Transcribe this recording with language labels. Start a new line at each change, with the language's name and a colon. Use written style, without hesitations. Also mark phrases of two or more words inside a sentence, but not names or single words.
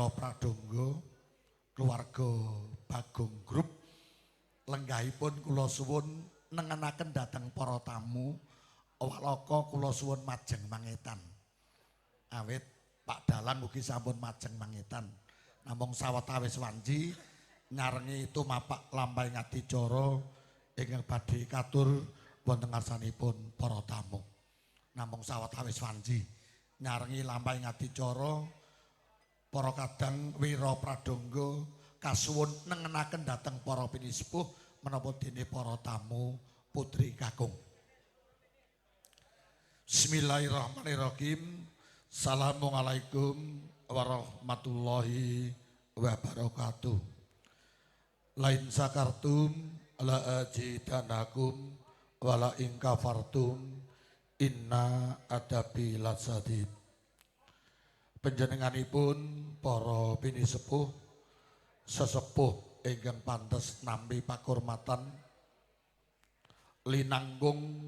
Javanese: pradonga keluarga Bagong Group lenggahipun kula suwun nengenaken dhateng para tamu walaka kula suwun majeng mangetan awit Pak Dalang ugi sampun majeng mangetan namung sawetawis wanci nyarengi tumapak lampahing adicara ingkang badhe katur wonten ngarsanipun para tamu. Namung sawetawis wanci nyarengi lampahing adicara para kadang wira pradangga kasuwun nengenaken dhateng para pinisepuh menapa dene para tamu putri kakung.
Arabic: بسم الله الرحمن الرحيم. السلام عليكم ورحمة الله وبركاته. لئن شكرتم لأزيدنكم ولئن كفرتم إن عذابي لشديد.
Javanese: Panjenenganipun para pinisepuh sesepuh ingkang pantes nampi pakurmatan linanggung